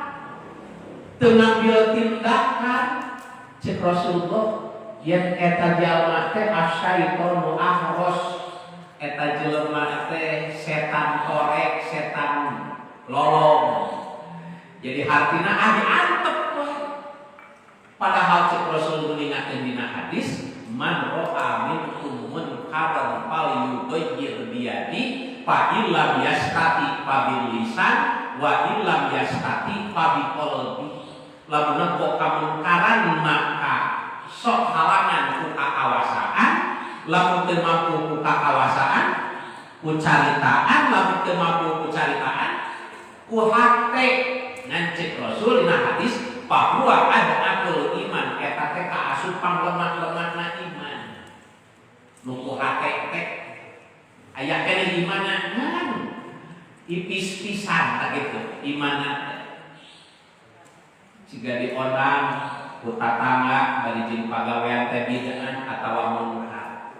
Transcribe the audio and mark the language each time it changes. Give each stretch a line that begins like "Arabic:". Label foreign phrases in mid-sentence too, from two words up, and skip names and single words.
Sundanese: teu ngambil tindakan cek Rasulullah yen eta jalma teh
Arabic: الشيطان أخرس
Sundanese: eta jelema teh setan korek setan lolong. Jadi artinya diantep padahal cek Rasul mengingatkan dina hadis
Arabic: من رأى منكم منكرا فليغيره بيده فإن لم يستطع فباللسان وإن لم يستطع فبالقلب.
Sundanese: Lamun nempo kamungkaran maka sok halangan ku kakawasaan, lamun teu mampu ku kakawasaan ku caritaan, lamun teu mampu ku caritaan ku hate. Ngancik Rasul dina hadis
Indonesian: bahwa ada
Sundanese: akul iman eta teh kaasupan lemah-lemahna iman. Nu ku hate teh aya keneh imanna ngan ipis pisan tah kitu imanna teh. Siga diondang ku tatangga bari jeung pagawean teh bidaan atawa munkar.